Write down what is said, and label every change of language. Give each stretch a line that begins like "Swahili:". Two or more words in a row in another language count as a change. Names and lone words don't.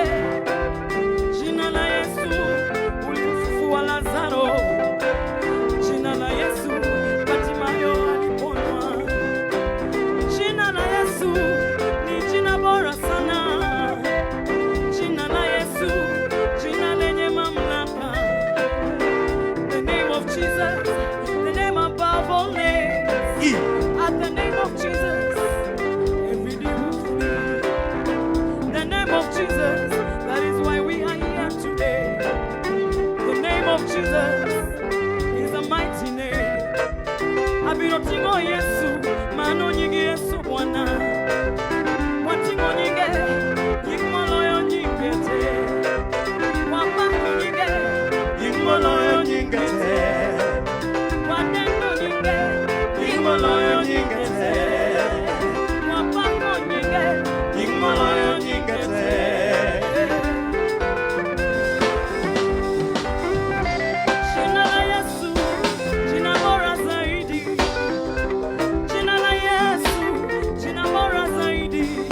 Swahili: Jina la Yesu, ulimfufua Lazaro. Jina la Yesu, Bartimayo aliponywa. Jina la Yesu ni jina bora sana. Jina la Yesu, jina lenye mamlaka.
English: The name of Jesus, the name above all names. At the name of Jesus, every day will flee. The name of Jesus, that is why we are here today. The name of Jesus is a mighty name.
Luo (Kenya and Tanzania): Abirotingo Yesu, mano nyingi Yesu Bwana. Watingo nyinge, yingmoloyo nyingete. Wapako nyinge, yingmoloyo nyingete. Watendo nyinge, yingmoloyo nyingete. Wapako nyinge, yingmoloyo nyingete.
Swahili: Jina la Yesu, jina bora zaidi. Jina la Yesu, jina bora zaidi.